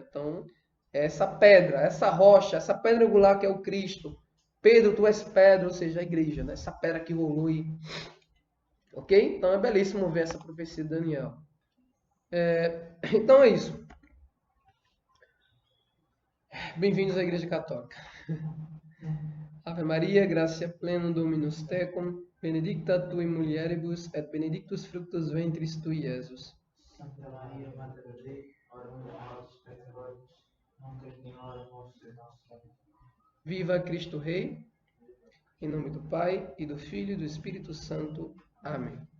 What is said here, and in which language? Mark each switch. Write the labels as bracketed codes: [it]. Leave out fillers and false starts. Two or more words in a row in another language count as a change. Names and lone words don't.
[pt] Então, essa pedra, essa rocha, essa pedra angular que é o Cristo. Pedro, tu és pedra, ou seja, a igreja, né? Essa pedra que rolou e... Ok? Então é belíssimo ver essa profecia de Daniel. Então é isso. Bem-vindos à Igreja Católica. [la] Ave Maria, gratia plena Dominus tecum, benedicta tu in mulieribus et benedictus fructus ventris tui, Iesus. [pt] Santa Maria, Mãe de Deus, [la] ora pro [pt] nós, pecadores, nunca e na hora da nossa morte. Viva Cristo Rei, em nome do Pai, e do Filho e do Espírito Santo. Amém.